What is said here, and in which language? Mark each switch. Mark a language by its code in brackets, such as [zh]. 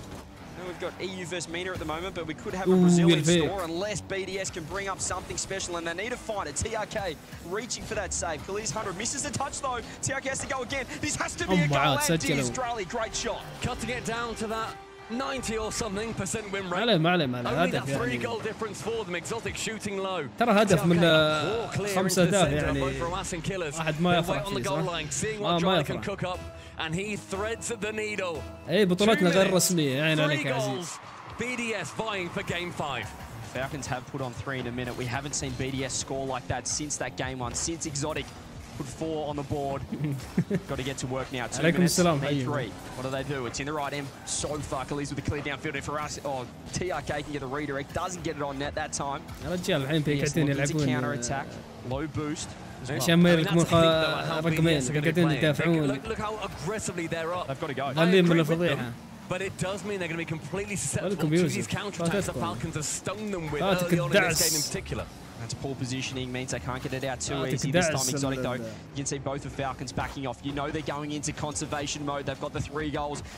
[en] We've got EU versus MENA at the moment, but we could have a Brazil in store unless BDS can bring up something special, and they need to find it. TRK reaching for that save. Khalil's 100 misses the touch though. TRK has to go again. This has to be a goal. And Australia, great shot. Cutting it down to that 90 or something % win rate. [ar] معلم [en] Only that 3-goal difference for them. Exotic shooting low. [ar] ترى هدف من 5 أهداف يعني واحد ما يفرح ما يفرح. [en] And he threads the needle. [ar] اي بطولتنا غير رسمية يعني عليك يا عزيز. [en] BDS vying for game 5. Falcons have put on 3 in a minute. We haven't seen BDS score like that since that game 1, since Exotic put 4 on the board. Got to get to work now. 2 minutes, need 3. What do they do? It's in the right end so far. Khalil's with a clear downfield for us. Oh, TRK can get the redirect. Doesn't get it on net that time. [ar] رجال الحين قاعدين يلعبون [en] counter attack. Low boost. [ar] عشان ما يركبون رقمين قاعدين يدافعون. [en] Look how aggressively they're up. They've got to go. [ar] غالين من الفضيحة. [en] But it does mean they're going to be completely susceptible to these counterattacks the Falcons have stung them with early on in this game in particular. That's poor positioning, means they can't get it out too easy this time. Exotic though, you can see both the Falcons backing off. You know they're going into conservation mode. They've got the 3 goals.